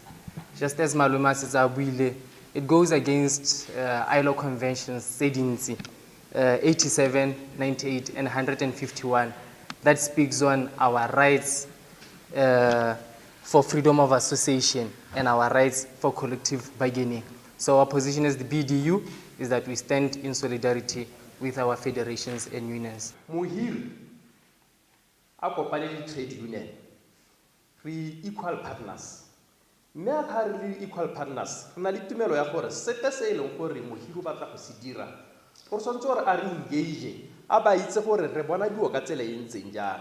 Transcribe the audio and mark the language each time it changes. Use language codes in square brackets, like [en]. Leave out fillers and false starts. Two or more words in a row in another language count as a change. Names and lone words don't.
[en] Just as Maluma says, it goes against ILO conventions, 87, 98, and 151, that speaks on our rights for freedom of association and our rights for collective bargaining. So our position as the BDU is that we stand in solidarity with our federations and unions. [tn] Mohiri a kopane le [en] trade union, [tn] re [en] equal partners. [tn] Mme a ka re le [en] equal partners, [tn] re na le tumelo ya gore sepe se e leng gore mohiri o batla go se dira, gore tshwanetse gore a re engage, a ba itse gore re bona dilo ka tsela e ntseng jang.